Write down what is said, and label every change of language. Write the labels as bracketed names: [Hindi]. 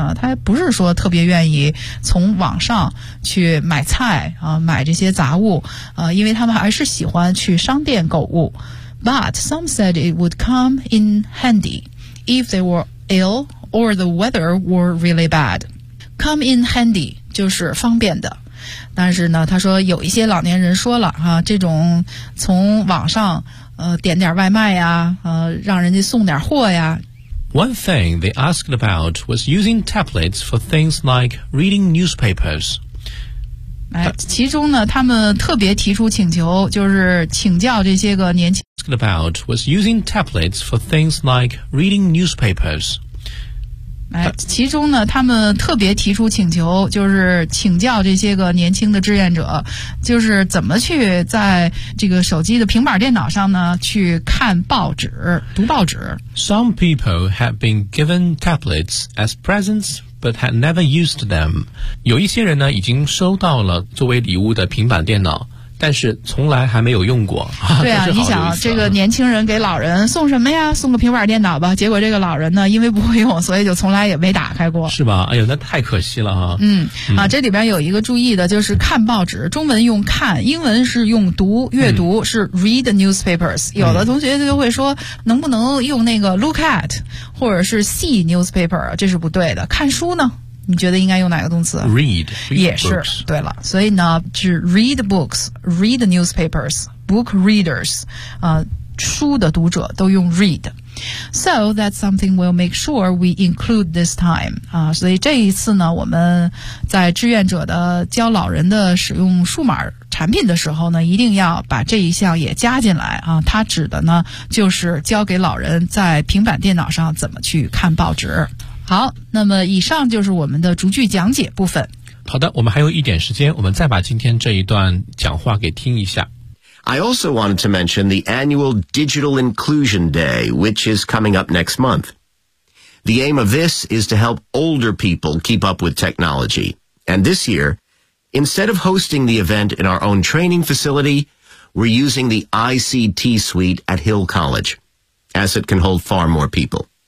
[Chinese] 他不是说特别愿意从网上去买菜买这些杂物因为他们还是喜欢去商店购物。 [English] But some said it would come in handy if they were ill or the weather were really bad. Come in handy [Chinese] 就是方便的。但是呢他说有一些老年人说了这种从网上点点外卖呀让人家送点货呀。 [English] One thing they asked about was using tablets for things like reading newspapers. [Chinese] 其中呢他们特别提出请求，就是请教这些个年轻人。 [English] Asked about was using tablets for things like reading newspapers. [Chinese] 其中呢他们特别提出请求，就是请教这些个年轻的志愿者，就是怎么去在这个手机的平板电脑上呢去看报纸读报纸。 [English] Some people had been given tablets as presents but had never used them. [Chinese] 有一些人呢已经收到了作为礼物的平板电脑，但是从来还没有用过。对 啊你想这个年轻人给老人送什么呀，送个平板电脑吧，结果这个老人呢因为不会用所以就从来也没打开过。是吧？哎呦那太可惜了哈。这里边有一个注意的，就是看报纸中文用看，英文是用读，阅读是 [English] read newspapers。 [Chinese] 有的同学就会说能不能用那个 [English] look at, [Chinese] 或者是 [English] see newspaper, [Chinese] 这是不对的。看书呢你觉得应该用哪个动词？ [English] Read [Chinese] 也是对了，所以呢，是 [English] read books, read newspapers, book readers, [Chinese] 书的读者都用 read。 [English] So that's something we'll make sure we include this time. [Chinese] 啊，所以这一次呢，我们在志愿者的教老人的使用数码产品的时候呢，一定要把这一项也加进来啊。它指的呢，就是教给老人在平板电脑上怎么去看报纸。好，那么以上就是我们的逐句讲解部分。好的，我们还有一点时间，我们再把今天这一段讲话给听一下。 [English] I also wanted to mention the annual Digital Inclusion Day, which is coming up next month. The aim of this is to help older people keep up with technology. And this year, instead of hosting the event in our own training facility, we're using the ICT suite at Hill College, as it can hold far more people.